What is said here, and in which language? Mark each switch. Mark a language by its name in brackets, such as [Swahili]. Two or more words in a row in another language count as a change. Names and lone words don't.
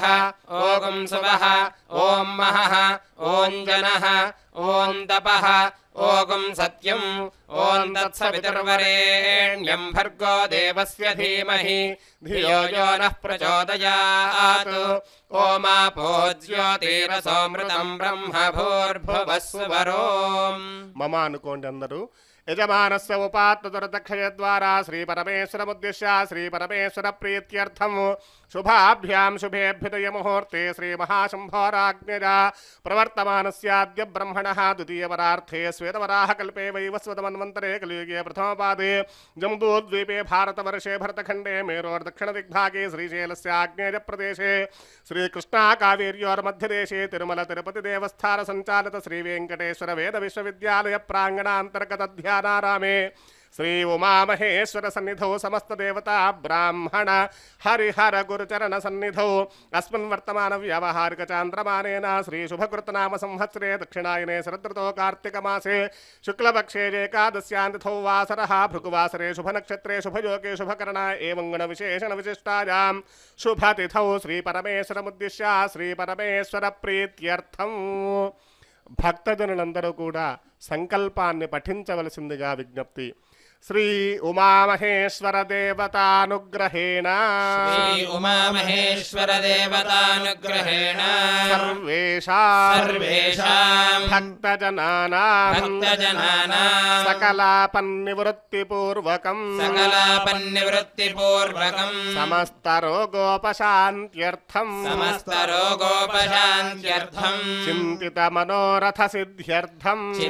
[Sanskrit] ओम सुवः ओम महः ओम जनः ओम तपः ओम सत्यं ओम तत्सवितुर्वरेण्यं भर्गो देवस्य धीमहि धियो यो नः प्रचोदयात्. ओमापो ज्योतिरसोमृतं ब्रह्म भूर्भुवः सुवरोम्. मम [Telugu] అనుకోండి అందరూ. [Sanskrit] యజమానస్య ఉపాత్తదురదక్షయ ద్వారా శ్రీ పరమేశ్వరముద్దిశ్య శ్రీ పరమేశ్వర ప్రీత్యర్థం శుభాభ్యాం శుభేభ్యుదయ ముహూర్తే శ్రీ మహాశంభోరాజ్ఞజా ప్రవర్తమానస్యాద్య బ్రహ్మణః ద్వితీయవరార్థే శ్వేతవరాహకల్పే వైవస్వతమన్వంతరే కలియుగే ప్రథమపాదే జంబూద్వీపే భారతవర్షే భరతఖండే మేరోర్దక్షిణదిగ్భాగే శ్రీశైలస్య ఆగ్నేయప్రదేశే శ్రీకృష్ణాకావేర్యోర్మధ్యదేశే తిరుమల తిరుపతి దేవస్థాన సంచాలిత శ్రీ వెంకటేశ్వర వేద విశ్వవిద్యాలయ ప్రాంగణాంతర్గత ధ్యానారామే श्री उमामहेश्वर सन्निधौ समस्त देवता ब्राह्मण हरिहर गुरुचरण सन्निधौ अस्मिन् वर्तमान व्यावहारिक चान्द्रमानेन श्री शुभकृतनाम संवत्सरे दक्षिणायने शरदृतो कार्तिक मासे शुक्लपक्षे एकादश्यान्तिथौ वासरः भृगुवासरे शुभनक्षत्रे शुभयोगे शुभकरण एवं गुणविशेषण विशिष्टायां शुभतिथौ श्री परमेश्वरमुद्दिश्य श्री परमेश्वर प्रीत्यर्थं [Telugu] భక్తజనులందరూ కూడా సంకల్పాన్ని పఠించవలసిందిగా విజ్ఞప్తి. [Sanskrit] శ్రీ ఉమామహేశ్వర దేవతానుగ్రహేణ సర్వేషాం భక్తజనానాం సకలాపన్నివృత్తిపూర్వకం సమస్త రోగోపశాంత్యర్థం చింతిత మనోరథ సిద్ధ్యర్థం